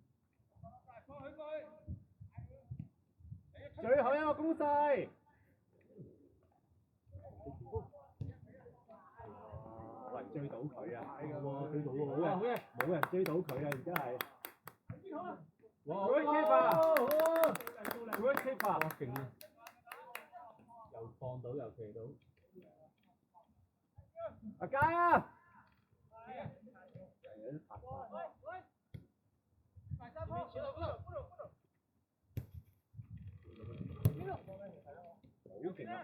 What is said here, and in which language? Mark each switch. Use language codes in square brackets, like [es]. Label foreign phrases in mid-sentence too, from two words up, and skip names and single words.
[yue] 最後一個攻勢。喂，追到佢啊！追到喎，冇人追到佢啊！而家係。 [en] 哇 ！Good keeper，Good keeper， [yue] 哇勁啊！又放到又射到。阿佳啊！有啲拍法。好勁啊！